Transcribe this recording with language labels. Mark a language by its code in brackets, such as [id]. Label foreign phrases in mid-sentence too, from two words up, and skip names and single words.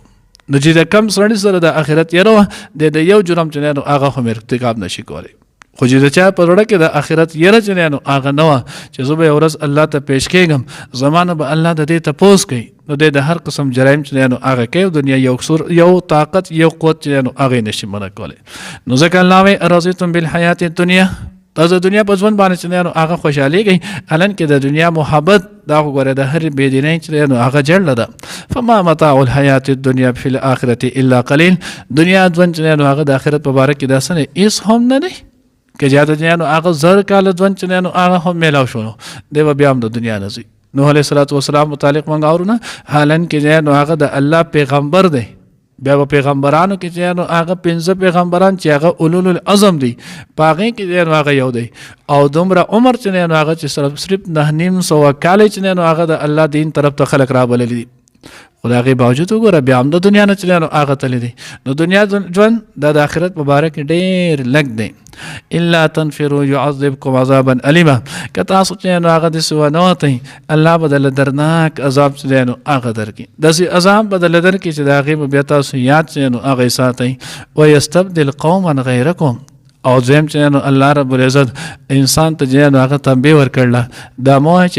[ps] نو چې د کم سړي سره د آخرت یره وه د یو جرم چې نو هغه هم ارتکاب نشي کولی خو چې د چا په زړه کې د آخرت یره چې نو هغه نه وه چې زه به یوه ورځ الله ته پیش کېږم زما نه به الله د دې تپوس کوي نو د هر قسم جرایم چې نو هغه کوي دنیا یو طاقت یو قوت چې نو هغې نشي منع کولی. نو ځکه الله وایي [ar] ارضیتم بالحیات الدنیا [ps] تاسو د دنیا په ژوند باندې چې نو هغه خوشحالېږئ حالان کې د دنیا محبت دا خو ګوره د هرې بېدینۍ چې نو هغه جړله ده [ar] فما متاع الحیات الدنیا فی الآخرة الا قلیل [ps] دنیا ژوند چې نو هغه د آخرت په باره کې داسې نه هېڅ هم نه دی که زیاته چې نو هغه زر کاله ژوند چې نو هغه هم میلاو شو دی به بیا هم د دنیا نه ځي. نوح [ar] علیه الصلاة والسلام [ps] متعلق موږ اورو نه حالان کې نو هغه د الله پیغمبر دی بیا په پیغمبرانو کې چې نو هغه 15 پیغمبران چې هغه [ar] اولو العزم [ps] دي په هغې کې نو هغه یو دی او دومره عمر چې نو هغه چې صرف 900 کاله چې نو هغه د الله دین طرف ته خلک رابللی دي خو د هغې باوجود وګوره بیا هم د دنیا نه چې نو هغه تللی دی. نو دنیا ژوند دا د آخرت په باره کې ډېر لږ دی [ar] الا تنفروا يعذبكم عذابا الیما [ps] که تاسو چې نو هغه داسې ونه وتئ الله به دله درناک عذاب چې نو هغه درکړي داسې عذاب به دله درکړي چې د هغې به بیا تاسو یاد چې نو هغه یې ساتئ [ar] ویستبدل قوما غیرکم [ps] او دویم چې نو الله [ar] رب العزت [ps] انسان ته چې نو هغه تنبیه ورکړله دا مه وایه